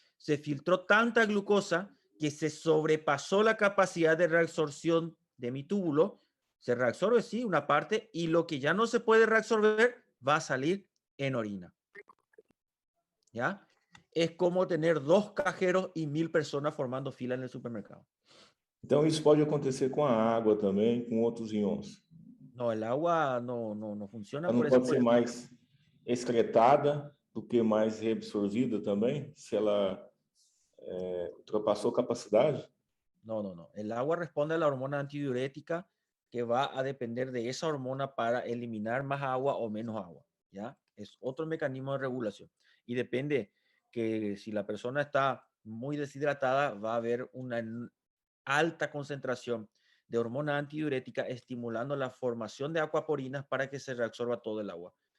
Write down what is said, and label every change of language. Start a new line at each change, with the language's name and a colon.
Spanish: Se filtró tanta glucosa que se sobrepasó la capacidad de reabsorción de mi túbulo. Se reabsorbe, sí, una parte, y lo que ya no se puede reabsorber va a salir en orina. ¿Ya? Es como tener 2 cajeros y 1000 personas formando fila en el supermercado.
Portuguese: Então, isso pode acontecer com a água também, com outros íons.
Spanish: No, el agua no funciona
Portuguese: Ela por não
Spanish: esa
Portuguese: pode ser mais excretada do que mais reabsorvida também, se ela ultrapassou capacidade?
Spanish: No. El agua responde a la hormona antidiurética que va a depender de esa hormona para eliminar más agua o menos agua. ¿Ya? Es otro mecanismo de regulación. Y depende que si la persona está muy deshidratada, va a haber una alta concentración de hormona antidiurética estimulando la formación de acuaporinas para que se reabsorba todo el agua.